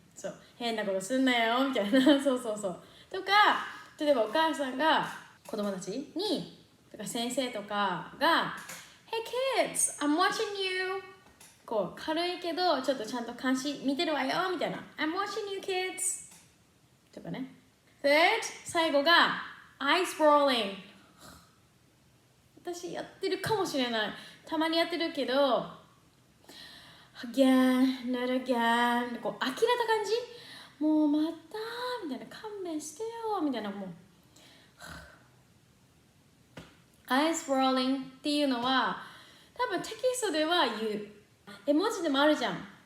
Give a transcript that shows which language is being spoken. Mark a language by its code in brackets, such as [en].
[ja] そう、変なことすんなよみたいな。そうとか、例えばお母さんが子供たちにとか先生とかが [en] Hey kids, I'm watching you。 [ja] こう軽いけどちょっとちゃんと監視見てるわよみたいな。 [en] I'm watching you kids [ja] とかね。 [en] Third、 [ja] 最後が [en] Eyes rolling。 [ja] 私やってるかもしれない。たまにやってるけど [en] Again, not again。 [ja] こう呆れた感じ。もうまたみたいな。勘弁してよみたいな。もうEyes rolling っていうのは多分テキストでは言う。絵文字でもあるじゃん。